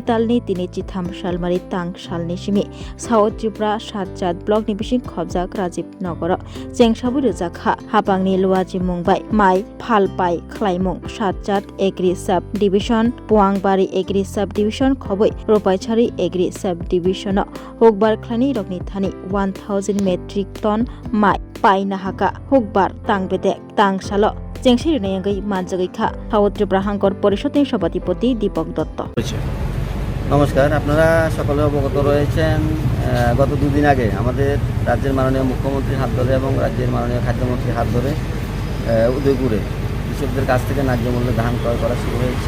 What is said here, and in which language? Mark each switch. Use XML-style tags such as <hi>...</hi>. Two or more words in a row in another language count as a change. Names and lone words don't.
<trp>talni tini chitham salmari tang salni simi South Tripura Satjat block ni bising khobjak Rajiv Nagora chengsabu rejakha Hapangni luajimung bai mai phalpai khlaimung Satjat</trp> <en>agri sub division</en> <trp>Puangbari</trp> <en>agri sub division</en> <trp>khoboi Ropaichari</trp> <en>agri sub division</en> <trp>hokbar khlani rokni thani 1000</trp> <en>metric ton</en> <trp>mai paina haka hokbar tangbede tangsalo চেংসির নেয়াঙ্গই মানজাগৈখা সাউথ ত্রিপুরা হাঙ্কর</trp> <bn>পরিষদের সভাধিপতি</bn> <trp>দীপক দত্ত।</trp> <bn>নমস্কার, আপনারা সকলে অবগত রয়েছেন গত দুদিন আগে আমাদের রাজ্যের মাননীয় মুখ্যমন্ত্রীর হাত ধরে এবং রাজ্যের মাননীয় খাদ্যমন্ত্রীর হাত ধরে উদয়পুরে কৃষকদের কাছ থেকে ন্যায্য মূল্যে ধান ক্রয় করা শুরু হয়েছে।</bn>